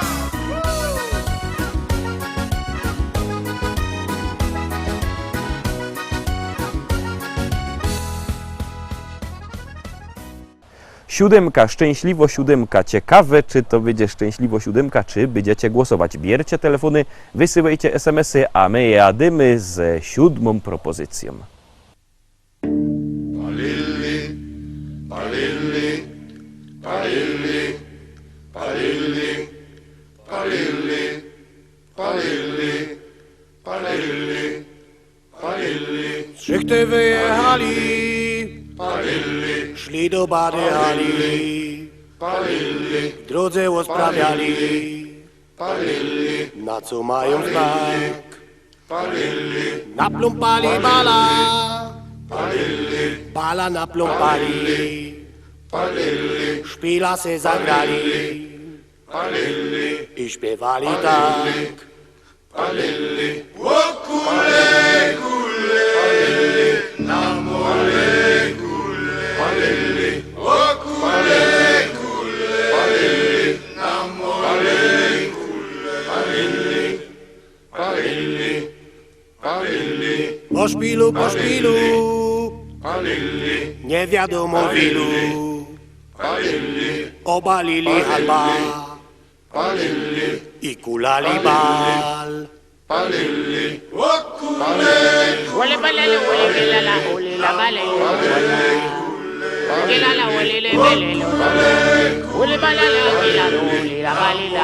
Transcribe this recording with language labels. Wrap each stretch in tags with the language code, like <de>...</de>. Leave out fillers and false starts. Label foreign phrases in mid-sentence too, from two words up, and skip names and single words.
<pl>Siódemka, szczęśliwo siódemka. Ciekawe, czy to będzie szczęśliwo siódemka, czy będziecie głosować. Bierzcie telefony, wysyłajcie SMS-y, a my jadymy z 7. propozycją. Palilli, palilli, palilli, palilli, palilli, palilli, palilli, palilli.</pl> <szl>Szychty wyjechali, Palilli, szli do Bady Hali, palilli, w drodze rozprawiali, palilli, na co mają znak. palilli, Napląpali bala, palilli, bala napląpali, palilli, szpila se zagrali palilli, i śpiewali tak. palilli. Kule, kule, palilli, na mole, kule, palilli. Kule, kule, palilli, na mole, kule, palilli, palilli, palilli, Po szpilu, palilli, nie wiadomo w ilu, palilli, obalili halba palilli, i kulali bal. palilli. Ole balele ole gelala ole la balele gelala ole le belele ole balala gelala ole la balela</szl>